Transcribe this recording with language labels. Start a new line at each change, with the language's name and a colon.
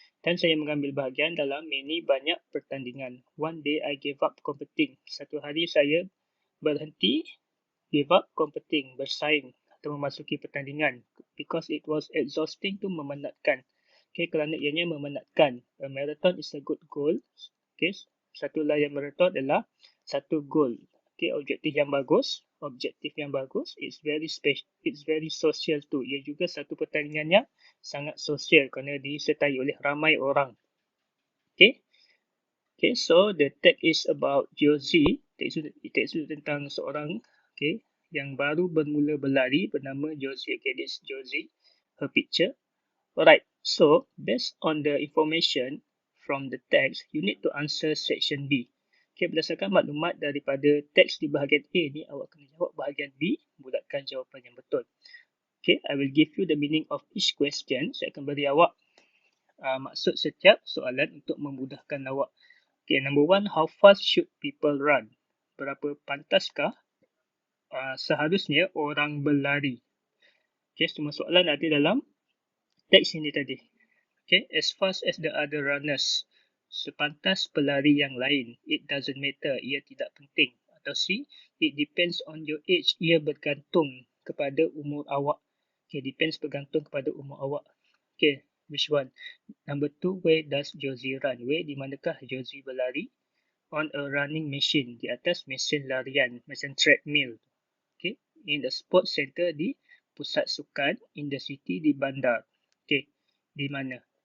Malay: Dan saya mengambil bahagian dalam banyak pertandingan.
English: One day I gave up competing.
Malay: Satu hari saya berhenti, give up competing, bersaing atau memasuki pertandingan.
English: Because it was exhausting to memenatkan. Okay,
Malay: kerana ianya memenatkan.
English: A marathon is a good goal.
Malay: Okay, satu larian marathon adalah satu goal.
English: Okay,
Malay: objektif yang bagus.
English: It's very social too.
Malay: Ia juga satu pertandingan yang sangat sosial kerana disertai oleh ramai orang.
English: Okay, so the text is about Josie.
Malay: Teks itu tentang seorang yang baru bermula berlari bernama Josie.
English: Okay, this Josie, her picture. Alright, so based on the information from the text, you need to answer section B.
Malay: Okay, berdasarkan maklumat daripada teks di bahagian A ni, awak kena jawab bahagian B, bulatkan jawapan yang betul.
English: Okay, I will give you the meaning of each question.
Malay: Saya akan beri awak maksud setiap soalan untuk memudahkan awak.
English: Okay, number 1, how fast should people run?
Malay: Berapa pantaskah seharusnya orang berlari? Okay, semua soalan ada dalam teks ini tadi. Okay,
English: as fast as the other runners.
Malay: Sepantas pelari yang lain.
English: It doesn't matter.
Malay: Ia tidak penting.
English: Atau C, it depends on your age.
Malay: Ia bergantung kepada umur awak. Okay, depends bergantung kepada umur awak. Okay,
English: which one? Number 2, where does Josie run? Where,
Malay: di manakah Josie berlari?
English: On a running machine.
Malay: Di atas mesin larian. Mesin treadmill. Okay,
English: in the sports center,
Malay: di pusat sukan.
English: In the city,
Malay: di bandar. Okay, di mana?